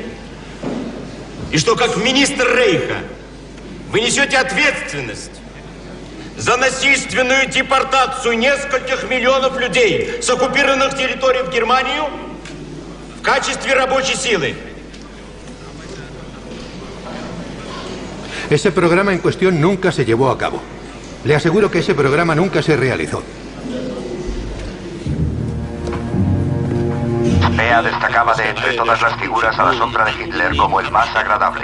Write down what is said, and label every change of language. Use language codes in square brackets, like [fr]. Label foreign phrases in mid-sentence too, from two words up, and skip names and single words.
[ru] И что, как министр Рейха, вы несете ответственность за насильственную депортацию нескольких миллионов людей с оккупированных территорий в Германию в качестве рабочей силы? [es] Ese programa en cuestión nunca se llevó a cabo. Le aseguro que ese programa nunca se realizó. Speer destacaba de entre todas las figuras a la sombra de Hitler como el más agradable.